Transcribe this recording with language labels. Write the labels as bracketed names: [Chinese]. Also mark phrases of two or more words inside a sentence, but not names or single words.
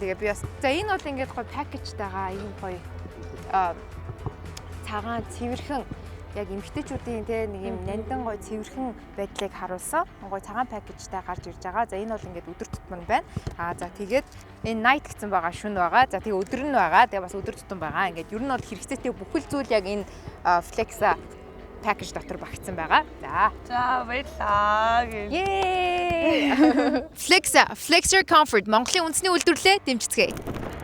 [Mongolian] Тэгээ би бас за энэ бол ингээд гоё пакэжтэйгаа ийм гоё цагаан цэвэрхэн яг эмгтээчүүдийн те нэг юм нандин гоё цэвэрхэн байдлыг харуулсан гоё цагаан пакэжтай гарч ирж байгаа. За энэ бол ингээд өдөр тутмын байна. За тэгээд энэ night гэсэн байгаа шүн байгаа. За тэгээ өдөр нь байгаа. Тэгээ бас өдөр тутам байгаа. Ингээд ер нь бол хэрэгцээтэй бүхэл зүйл яг энэ Flex-а пакэж дотор багтсан байгаа. За баярлаа. Yay! Flex-a, Flexer Comfort Монголын үндэсний үйлдвэрлэлээ дэмжицгээе.